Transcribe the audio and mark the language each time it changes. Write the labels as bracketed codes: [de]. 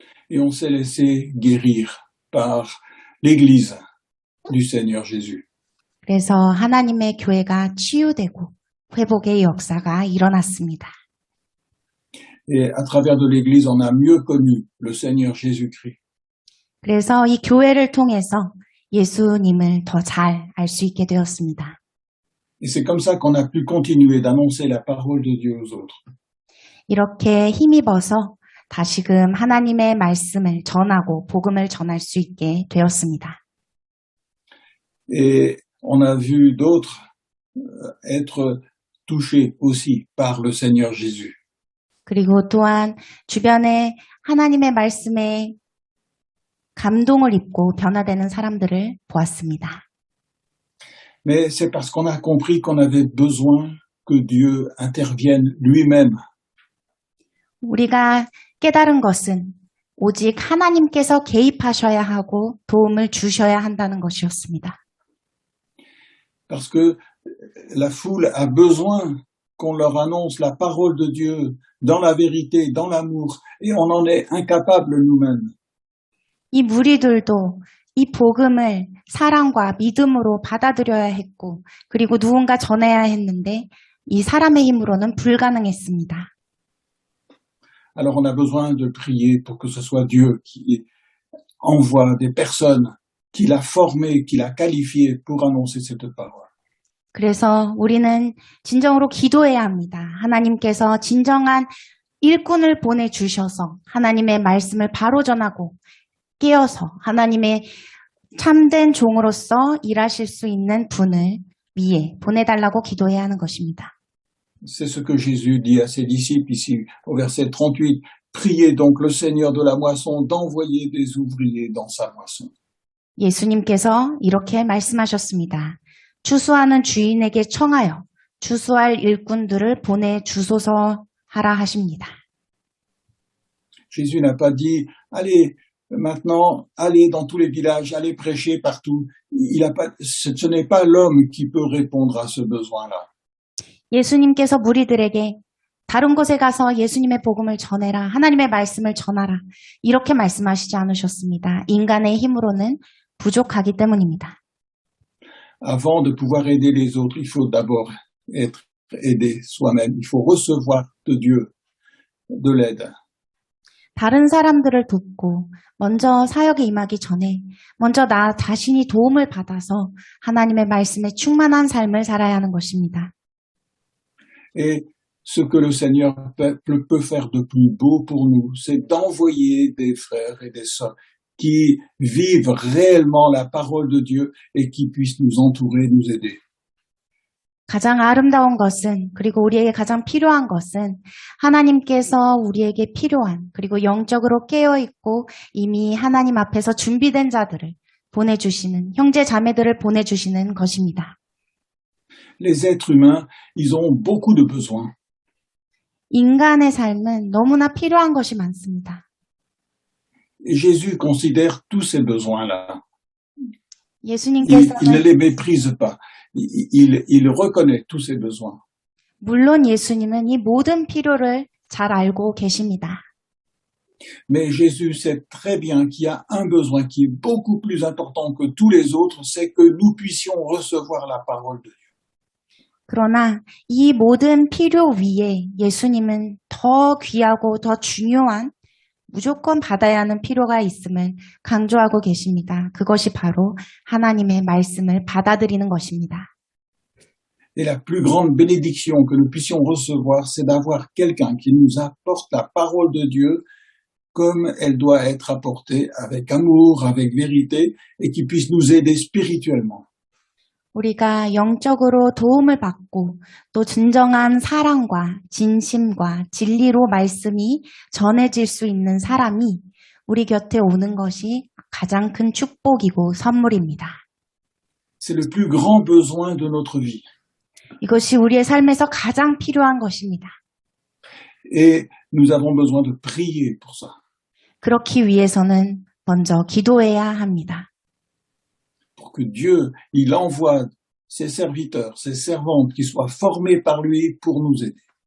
[fr] Et on s'est laissé guérir par l'Église du Seigneur Jésus. [ko] 그래서 하나님의 교회가 치유되고 회복의 역사가 일어났습니다. [fr] Et à travers de l'Église, on a mieux connu le Seigneur Jésus-Christ. [ko] 그래서 이 교회를 통해서 예수님을 더 잘 알 수 있게 되었습니다. [fr] Et c'est comme ça qu'on a pu continuer d'annoncer la parole de Dieu aux autres. [ko] 이렇게 힘입어서 다시금 하나님의 말씀을 전하고 복음을 전할 수 있게 되었습니다. [fr] Et on a vu d'autres être touchés aussi par le Seigneur Jésus. [ko] 그리고 또한 주변에 하나님의 말씀에 감동을 입고 변화되는 사람들을 보았습니다. [fr] Mais c'est parce qu'on a compris qu'on avait besoin que Dieu intervienne lui-même. [ko] 우리가 깨달은 것은 오직 하나님께서 개입하셔야 하고 도움을 주셔야 한다는 것이었습니다. [fr] Parce que la foule a besoin qu'on leur annonce la parole de Dieu dans la vérité, dans l'amour, et on en est incapable nous-mêmes. [ko] 이 무리들도 이 복음을 사랑과 믿음으로 받아들여야 했고 그리고 누군가 전해야 했는데 이 사람의 힘으로는 불가능했습니다. [fr] Alors on a besoin de prier pour que ce soit Dieu qui envoie des personnes qu'il a formées, qu'il a qualifiées pour annoncer cette parole. [ko] 그래서 우리는 진정으로 기도해야 합니다. 하나님께서 진정한 일꾼을 보내주셔서 하나님의 말씀을 바로 전하고 깨어서 하나님의 참된 종으로서 일하실 수 있는 분을 위해 보내달라고 기도해야 하는 것입니다. [fr] C'est ce que Jésus dit à ses disciples ici au verset 38. Priez donc le Seigneur de la moisson d'envoyer des ouvriers dans sa moisson. [ko] 예수님께서 이렇게 말씀하셨습니다. 추수하는 주인에게 청하여 추수할 일꾼들을 보내주소서 하라 하십니다. [fr] Jésus n'a pas dit, allez, maintenant, allez dans tous les villages, allez prêcher partout. Ce n'est pas l'homme qui peut répondre à ce besoin-là. [ko] 예수님께서 무리들에게 다른 곳에 가서 예수님의 복음을 전해라, 하나님의 말씀을 전하라, 이렇게 말씀하시지 않으셨습니다. 인간의 힘으로는 부족하기 때문입니다. [fr] Avant de pouvoir aider les autres, il faut d'abord être aidé soi-même. Il faut recevoir de Dieu de l'aide. [ko] 다른 사람들을 돕고 먼저 사역에 임하기 전에 먼저 나 자신이 도움을 받아서 하나님의 말씀에 충만한 삶을 살아야 하는 것입니다. [fr] Et ce que le Seigneur peut faire de plus beau pour nous, c'est d'envoyer des frères et des sœurs qui vivent réellement la parole de Dieu et qui puissent nous entourer, nous aider. [ko] 가장 아름다운 것은, 그리고 우리에게 가장 필요한 것은 하나님께서 우리에게 필요한, 그리고 영적으로 깨어있고 이미 하나님 앞에서 준비된 자들을 보내주시는, 형제 자매들을 보내주시는 것입니다. [fr] Les êtres humains, ils ont beaucoup de besoins. [ko] 인간의 삶은 너무나 필요한 것이 많습니다. [fr] Et Jésus considère tous ces besoins-là. Il ne [ko] 예수님께서는 [fr] les méprise pas. Il reconnaît tous ces besoins. [ko] 물론 예수님은 이 모든 필요를 잘 알고 계십니다. [fr] Mais Jésus sait très bien qu'il y a un besoin qui est beaucoup plus important que tous les autres, c'est que nous puissions recevoir la parole de Dieu. [ko] 그러나 이 모든 필요 위에 예수님은 더 귀하고 더 중요한 무조건 받아야 하는 필요가 있음을 강조하고 계십니다. 그것이 바로 하나님의 말씀을 받아들이는 것입니다. [fr] Et la plus grande bénédiction que nous puissions recevoir, c'est d'avoir quelqu'un qui nous apporte la parole de Dieu comme elle doit être apportée, avec amour, avec vérité, et qui puisse nous aider spirituellement. [ko] 우리가 영적으로 도움을 받고 또 진정한 사랑과 진심과 진리로 말씀이 전해질 수 있는 사람이 우리 곁에 오는 것이 가장 큰 축복이고 선물입니다. [fr] C'est le plus grand besoin de notre vie. [ko] 이것이 우리의 삶에서 가장 필요한 것입니다. [fr] Et nous avons besoin de prier pour ça. [ko] 그렇기 위해서는 먼저 기도해야 합니다. [fr] Pour que Dieu, il envoie ses serviteurs, ses servantes qui soient formés par lui pour nous aider.